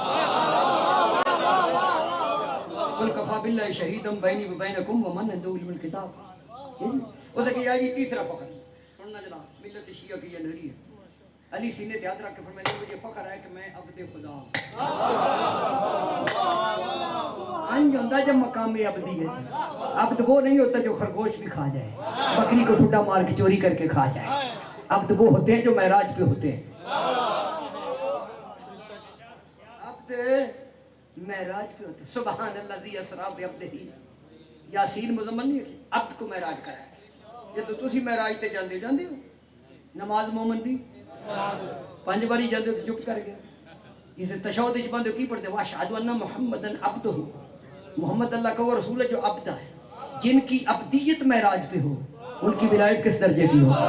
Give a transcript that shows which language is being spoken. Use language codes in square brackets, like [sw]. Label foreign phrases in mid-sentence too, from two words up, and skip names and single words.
[ar] قل کفا باللہ شہیدا بینی و بینکم ومن عنده علم الکتاب [ur] اسے کہ یا جی تیسرا فخر سننا جناب ملت شیعہ کی یہ لہری ہے علی سینے تے ہاتھ رکھ کے فرمایا مجھے فخر ہے کہ میں عبد خدا ہوں انج ہوندا جب مقام عبدیت عبد وہ نہیں ہوتا جو خرگوش بھی کھا جائے بکری کو ٹھڈا مار کے چوری کر کے کھا جائے عبد وہ ہوتے ہیں جو معراج پہ ہوتے ہیں عبد معراج پہ ہوتے ہیں سبحان اللہ [ar] ذی اسرا بعبدہ [ur] یاسین مزمل نہیں ہے عبد کو معراج کرایا [pa] جدو تسی معراج تے جاندے ہو نماز مومن دی 5 باری جاندے [ur] ہو تو چپ کر گیا جسے تشہد وچ پڑھتے ہو کی پڑھتے ہو [ar] واشہد ان محمدن عبدہ [ur] محمد اللہ کا وہ رسول ہے جو عبد ہے جن کی عبدیت معراج پہ ہو ان کی ولایت کس درجے کی ہو